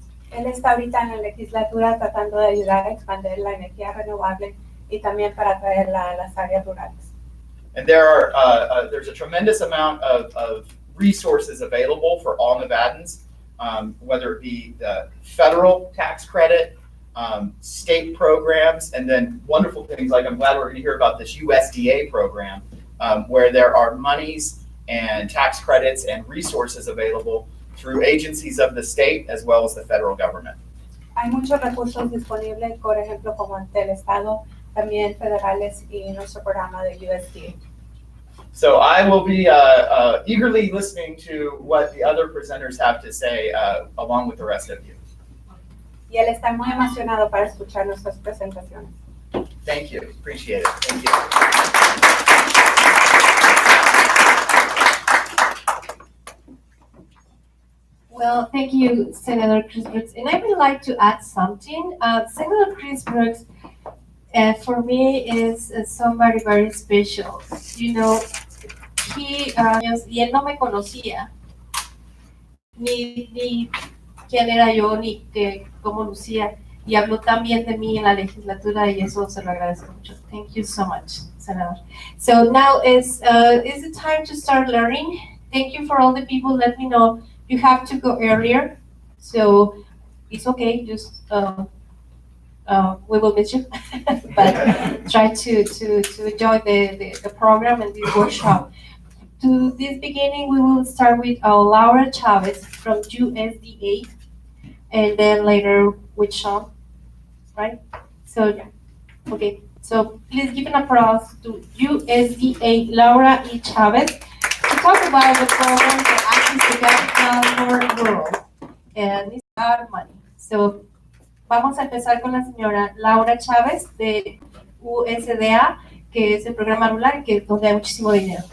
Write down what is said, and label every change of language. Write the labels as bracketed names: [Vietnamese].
[Spanish] Él está ahorita en la legislatura tratando de ayudar a expandir la energía renovable y también para traerla a las áreas rurales. [English] And there's a tremendous amount of resources available for all Nevadans, whether it be the federal tax credit, state programs, and then wonderful things like, I'm glad we're going to hear about this USDA program, where there are monies and tax credits and resources available through agencies of the state as well as the federal government. [Spanish] Hay muchos recursos disponibles, por ejemplo, como del Estado, también federales y nuestro programa de USDA. [English] So I will be eagerly listening to what the other presenters have to say, along with the rest of you. [Spanish] Y él está muy emocionado para escuchar nuestras presentaciones. [English] Thank you. Appreciate it. Thank you. Well, thank you, Senator Chris Brooks. And I would like to add something. Senator Chris Brooks, for me, is somebody very special. You know, [Spanish] y él no me conocía, ni quién era yo, ni cómo lucía, y habló tan bien de mí en la legislatura, y eso se lo agradezco mucho. [English] Thank you so much, Senator. So now is the time to start learning. Thank you for all the people. Let me know. You have to go earlier, so it's okay. Just we will miss you, but try to enjoy the program and this workshop. To this beginning, we will start with Laura Chavez from USDA, and then later with Sean, right? So, yeah. Okay. So please give an applause to USDA Laura E. Chavez to talk about the program for access to capital for rural, and it's a lot of money. [Spanish] So vamos a empezar con la señora Laura Chávez de USDA, que es el programa rural, que es donde hay muchísimo dinero.